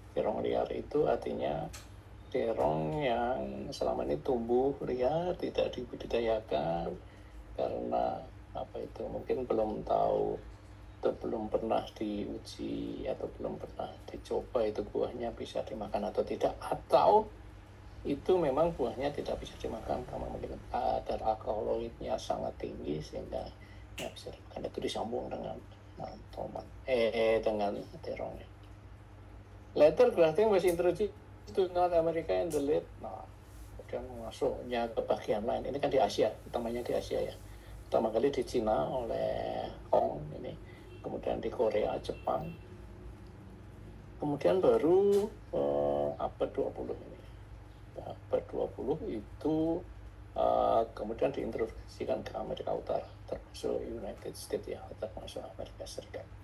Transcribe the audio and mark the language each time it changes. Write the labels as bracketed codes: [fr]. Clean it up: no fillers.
[id] Terong liar itu artinya terong yang selama ini tumbuh liar, tidak dibudidayakan karena apa itu mungkin belum tahu atau belum pernah diuji atau belum pernah dicoba itu buahnya bisa dimakan atau tidak, atau itu memang buahnya tidak bisa dimakan karena mungkin kadar alkaloidnya sangat tinggi sehingga nggak bisa dimakan. Itu disambung dengan tomat dengan terongnya. [en] Later grafting was introduced to North America in the late, [id] kemudian masuknya ke bagian lain. Ini kan di Asia, utamanya di Asia ya. Pertama kali di Cina oleh Hong ini, kemudian di Korea, Jepang, kemudian baru abad 20 ini. Abad 20 itu kemudian diintroduksikan ke Amerika Utara, termasuk United States ya, termasuk Amerika Serikat.